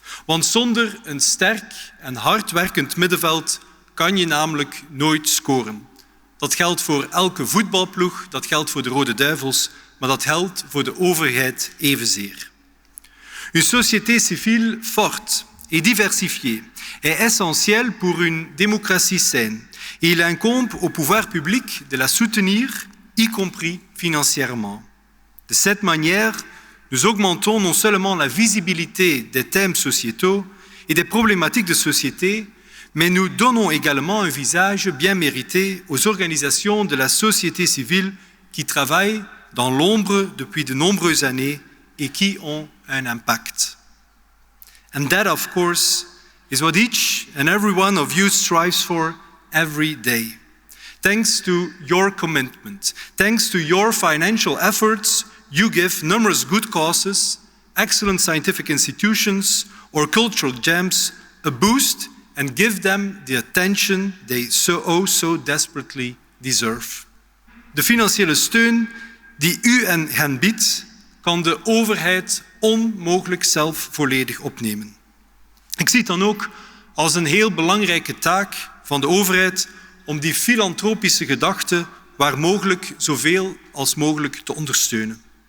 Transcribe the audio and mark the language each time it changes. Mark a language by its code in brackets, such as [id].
[nl] Want zonder een sterk en hardwerkend middenveld kan je namelijk nooit scoren. Dat geldt voor elke voetbalploeg, dat geldt voor de Rode Duivels, maar dat geldt voor de overheid evenzeer. [fr] Une société civile forte et diversifiée est essentielle pour une démocratie saine et il incombe au pouvoir public de la soutenir, y compris financièrement. De cette manière, nous augmentons non seulement la visibilité des thèmes sociétaux et des problématiques de société, mais nous donnons également un visage bien mérité aux organisations de la société civile qui travaillent dans l'ombre depuis de nombreuses années et qui ont un impact. [en] And that, of course, is what each and every one of you strives for every day. Thanks to your commitment, thanks to your financial efforts, you give numerous good causes, excellent scientific institutions, or cultural gems a boost and give them the attention they so desperately deserve. [nl] De financiële steun die u hen biedt, kan de overheid onmogelijk zelf volledig opnemen. Ik zie het dan ook als een heel belangrijke taak van de overheid om die filantropische gedachte waar mogelijk zoveel als mogelijk te ondersteunen.